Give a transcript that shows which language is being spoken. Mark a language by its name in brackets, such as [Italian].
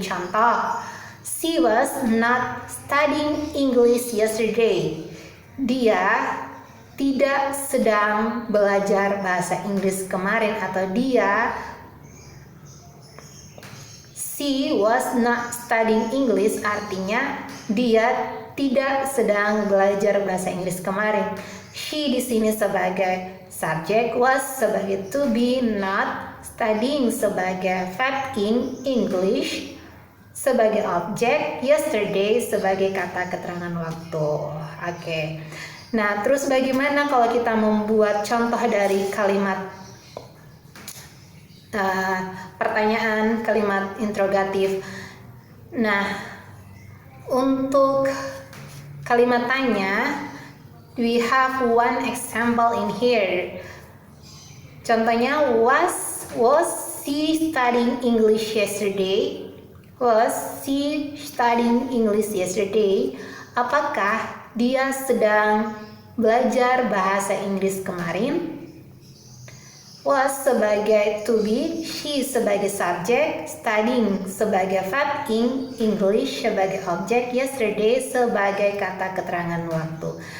[Indonesian] Contoh, [English] she was not studying English yesterday. [Indonesian] Dia tidak sedang belajar bahasa Inggris kemarin, atau [English] she was not studying English [Indonesian] artinya dia tidak sedang belajar bahasa Inggris kemarin. She di sini sebagai subjek, was sebagai to be, not, studying sebagai verb ing, English sebagai objek, yesterday sebagai kata keterangan waktu. Oke. Nah, terus bagaimana kalau kita membuat contoh dari kalimat pertanyaan, kalimat interrogatif? Nah, untuk kalimat tanya, [English] we have one example in here. [Indonesian] Contohnya, [English] was she studying English yesterday? Was she studying English yesterday? [Indonesian] Apakah dia sedang belajar bahasa Inggris kemarin? Was sebagai to be, she sebagai subjek, studying sebagai verb ing, English sebagai objek, yesterday sebagai kata keterangan waktu.